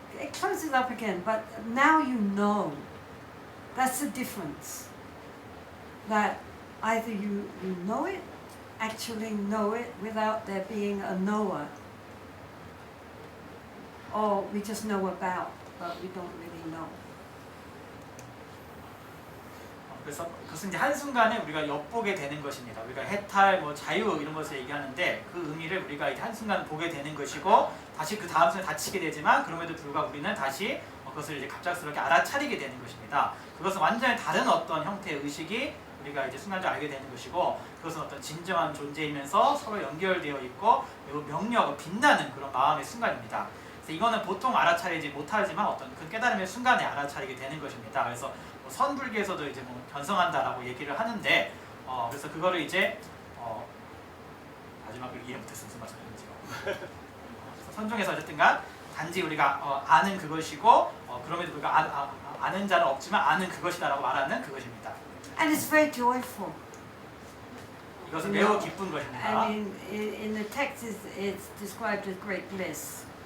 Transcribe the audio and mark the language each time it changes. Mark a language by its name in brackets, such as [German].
[English] It closes up again, but now you know. That's the difference. That either you know it, actually know it without there being a knower, or we just know about, but we don't really know. [Korean] 그래서 그것은 이제 한순간에 우리가 엿보게 되는 것입니다. 우리가 해탈, 뭐 자유 이런 것을 얘기하는데 그 의미를 우리가 이제 한순간 보게 되는 것이고 다시 그 다음 순간에 다치게 되지만 그럼에도 불구하고 우리는 다시 그것을 이제 갑작스럽게 알아차리게 되는 것입니다. 그것은 완전히 다른 어떤 형태의 의식이 우리가 이제 순간적으로 알게 되는 것이고 그것은 어떤 진정한 존재이면서 서로 연결되어 있고 매우 명료하고 빛나는 그런 마음의 순간입니다. 그래서 이거는 보통 알아차리지 못하지만 어떤 그 깨달음의 순간에 알아차리게 되는 것입니다. 그래서 뭐 선불계에서도 이제 뭐 견성한다라고 얘기를 하는데 그래서 그거를 이제 마지막을 이해 못했어 무슨 말씀인지요. 선종에서 어쨌든간 단지 우리가 아는 그것이고 그럼에도 불구하고 아는 자는 없지만 아는 그것이다라고 말하는 그것입니다. [English] And it's very joyful. [Korean] 이것은 매우 기쁜 것입니다. [English] I mean, in the text, it's described as great bliss.